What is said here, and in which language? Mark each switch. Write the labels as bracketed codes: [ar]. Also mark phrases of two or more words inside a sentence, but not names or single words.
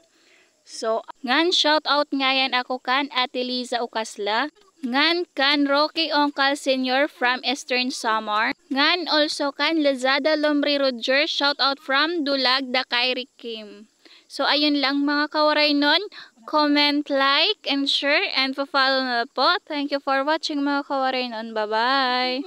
[war] So, ngan [en] shout out [war] nga yan ako kan Ate Liza Ukasla. Ngan kan Rocky Oncal Senior from Eastern Samar. Ngan also kan Lazada Lomri Roger. [en] Shout out from [war] Dulag Dakairi Kim. So, ayun lang mga kawaray nun. [en] Comment, like, and share, and follow [war] na po. [en] Thank you for watching [war] mga kawaray nun. [en] Bye-bye!